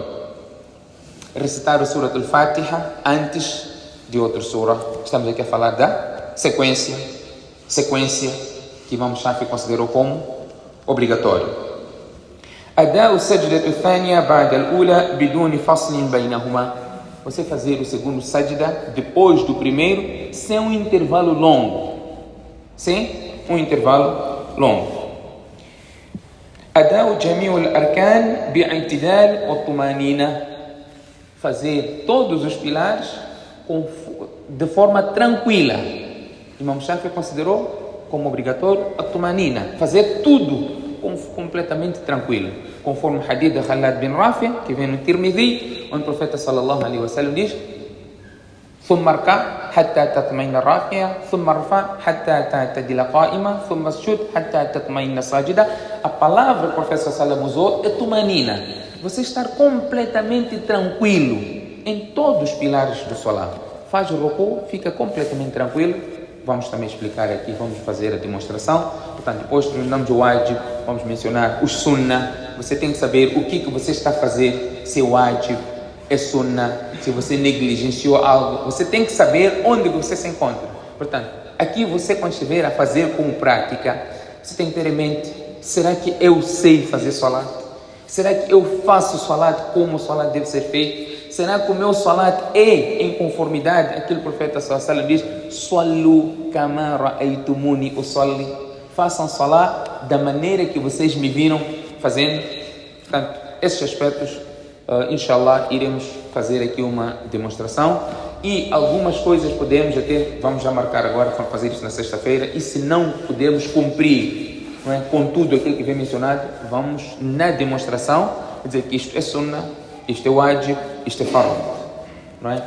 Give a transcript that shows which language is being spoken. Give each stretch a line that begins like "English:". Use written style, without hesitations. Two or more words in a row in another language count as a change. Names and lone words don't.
Portuguese: Recitar o Surah Al-Fatiha antes de outra surah. Estamos aqui a falar da sequência que Imam Shafi considerou como obrigatório.
Arabic: أداء السجدة الثانية بعد الأولى بدون فصل بينهما.
Portuguese: Você fazer o segundo sajda depois do primeiro, sem um intervalo longo.
Arabic: أداء جميع الأركان باعتدال وطمأنينة.
Portuguese: Fazer todos os pilares de forma tranquila. Imam Shafi considerou como obrigatório a tumanina. Fazer tudo completamente tranquilo, conforme o hadith de Khalad bin Rafi, que vem no Tirmidhi, onde o profeta
Arabic: صلى الله عليه وسلم
Portuguese: diz:
Arabic: ثم اركع حتى تطمئن راكعا ثم ارفع حتى تعتدل قائما ثم اسجد حتى تطمئن ساجدا.
Portuguese: A palavra que o profeta
Arabic: صلى الله عليه وسلم
Portuguese: usou é tumanina. Você estar completamente tranquilo em todos os pilares do salat. Faz o ruku, fica completamente tranquilo. Vamos também explicar aqui, vamos fazer a demonstração. Portanto, depois terminamos o wajib, vamos mencionar os sunnah. Você tem que saber o que você está a fazer, se é wajib, é sunnah, se você negligenciou algo. Você tem que saber onde você se encontra. Portanto, aqui você, quando estiver a fazer como prática, você tem que ter em mente: será que eu sei fazer salat? Será que eu faço salat como o salat deve ser feito? Será que o meu salat é em conformidade àquilo que o profeta
Arabic: صلى الله عليه وسلم
Portuguese: diz:
Arabic: صلوا كما رأيتموني أصلي.
Portuguese: Façam salat da maneira que vocês me viram fazendo. Portanto, esses aspectos, inshallah, iremos fazer aqui uma demonstração. E algumas coisas podemos até, vamos já marcar agora, vamos fazer isso na sexta-feira, e se não podemos cumprir, não é, com tudo aquilo que vem mencionado, vamos na demonstração dizer que isto é sunnah, isto é wajib, isto é fard, não é?